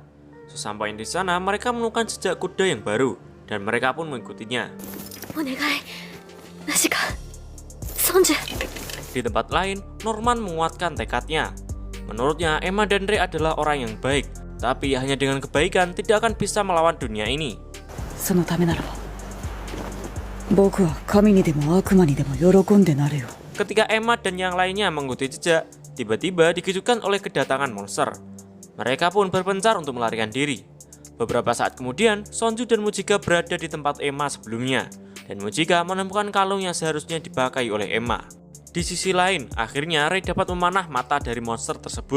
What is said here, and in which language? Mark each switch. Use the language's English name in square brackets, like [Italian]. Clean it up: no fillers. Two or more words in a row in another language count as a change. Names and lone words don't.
[Indonesian] Sesampainya di sana, mereka menemukan jejak kuda yang baru, dan mereka pun mengikutinya. Di tempat lain, Norman menguatkan tekadnya. Menurutnya, Emma dan Ray adalah orang yang baik, tapi hanya dengan kebaikan tidak akan bisa melawan dunia ini. [Japanese] そのためならば僕は神にでも悪魔にでも喜んでなるよ。 [Indonesian] Ketika Emma dan yang lainnya mengikuti jejak, tiba-tiba dikejutkan oleh kedatangan monster. Mereka pun berpencar untuk melarikan diri. Beberapa saat kemudian, Sonju dan Mujika berada di tempat Emma sebelumnya, dan Mujika menemukan kalung yang seharusnya dipakai oleh Emma. Di sisi lain, akhirnya Ray dapat memanah mata dari monster tersebut.